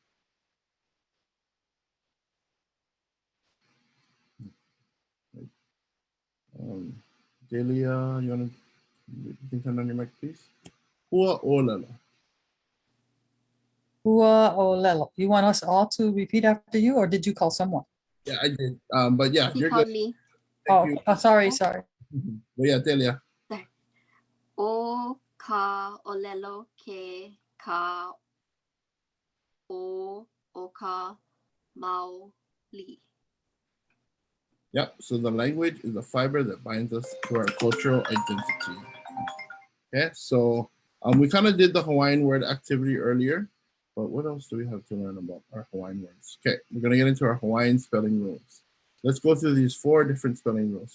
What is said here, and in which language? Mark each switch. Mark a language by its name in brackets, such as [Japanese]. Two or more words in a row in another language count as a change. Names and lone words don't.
[English] Delia, you can turn on your mic, please? Hua'olelo. Hua'olelo. You want us all to repeat after you, or did you call someone? Yeah, I did. But yeah, He you're called good. me. Sorry. But yeah, Delia. [Hawaiian] O ka olelo ke ka o oka mau li. [English] Yep, so the language is the fiber that binds us to our cultural identity. Okay, so we kind of did the Hawaiian word activity earlier, but what else do we have to learn about our Hawaiian words? Okay, we're gonna get into our Hawaiian spelling rules. Let's go through these 4 different spelling rules.